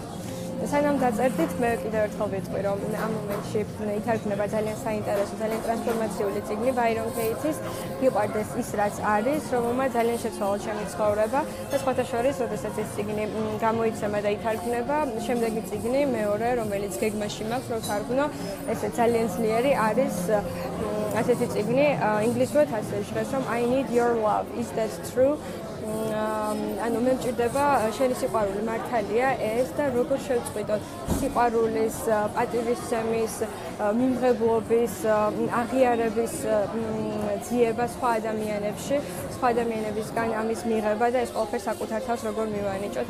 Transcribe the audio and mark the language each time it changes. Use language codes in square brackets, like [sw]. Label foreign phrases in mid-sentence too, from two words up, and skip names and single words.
[ka] სანამ დაწერდით, მე კიდევ ერთხელ ვიტყვი, რომ ამ მომენტში ითარგმნება ძალიან საინტერესო, ძალიან ტრანსფორმაციული წიგნი ბაირონ ქეითის "მიყვარდეს ის, რაც არის", რომელმაც ძალიან შეცვალა ჩემი ცხოვრება და სხვათა შორის, როდესაც ეს წიგნი გამოიცემა და ითარგმნება, შემდეგი წიგნი მეორე, რომელიც გეგმაში მაქვს, რომ თარგმნო, ეს ძალიან ძლიერი არის ასეთი წიგნი, ინგლისურად ასე ჟღერს, რომ [en] I need your love, is that true? [ka] ანუ მე მჭირდება შენი სიყვარული მართალია ეს და როგორ შევწყვიტოთ სიყვარულის, პატივისცემის, მიმღებლობის, აღიარების ძიება სხვა ადამიანებში, სხვა ადამიანებისგან ამის მიღება და ეს ყველაფერი საკუთარ თავს როგორ მივანიჭოთ.